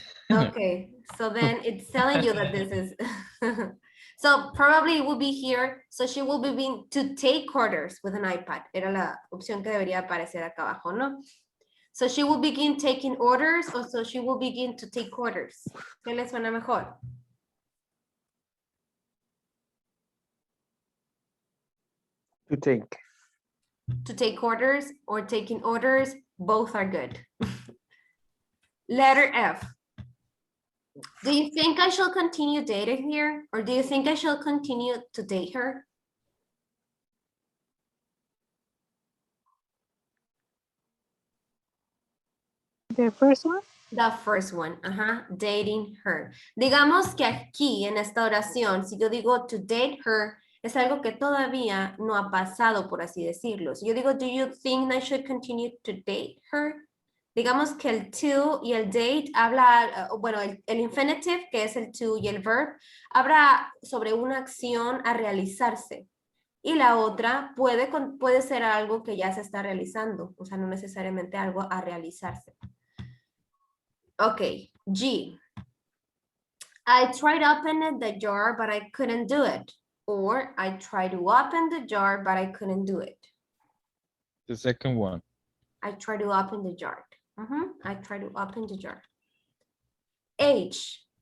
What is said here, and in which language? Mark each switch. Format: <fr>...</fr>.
<en>Okay, so then it's telling you that this is, so probably it will be here, so she will be being to take orders with an iPad.</en> <es>Era la opción que debería aparecer acá abajo, ¿no?</es> <en>So she will begin taking orders, or so she will begin to take orders.</en> <es>¿Qué le suena mejor?</es> <en>To take. To take orders or taking orders, both are good. Letter F. Do you think I shall continue dating her? Or do you think I shall continue to date her? The first one? The first one, dating her.</en> <es>Digamos que aquí en esta oración, si yo digo</es> <en>to date her,</en> <es>es algo que todavía no ha pasado, por así decirlo. Si yo digo,</es> <en>do you think I should continue to date her?</en> <es>Digamos que el to y el date habla, bueno, el infinitive, que es el to y el verb, habla sobre una acción a realizarse. Y la otra puede ser algo que ya se está realizando, o sea, no necesariamente algo a realizarse.</es> <en>Okay, G. I tried opening the jar, but I couldn't do it. Or I tried to open the jar, but I couldn't do it. The second one. I tried to open the jar. I tried to open the jar. H.</en>